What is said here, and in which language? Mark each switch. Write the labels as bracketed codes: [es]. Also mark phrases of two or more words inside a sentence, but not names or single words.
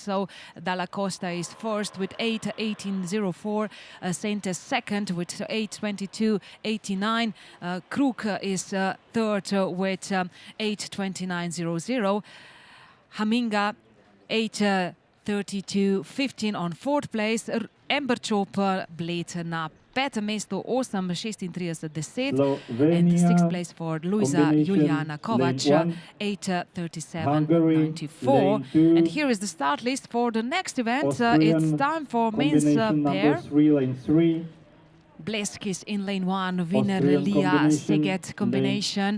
[en] So Dalla Costa is first with 8:18.04, Saint is second with 8:22.89, Kruk is third with 8:29.00, Haminga 8:32.15 on fourth place, Emberchop Bled [sl] na petem mestu [en] 8:36.10 and sixth place for Luisa Juliana Kovac 8:37.94. And here is the start list for the next event. It's time for men's pair. Blesk is in lane 1, winner Lia Seget combination.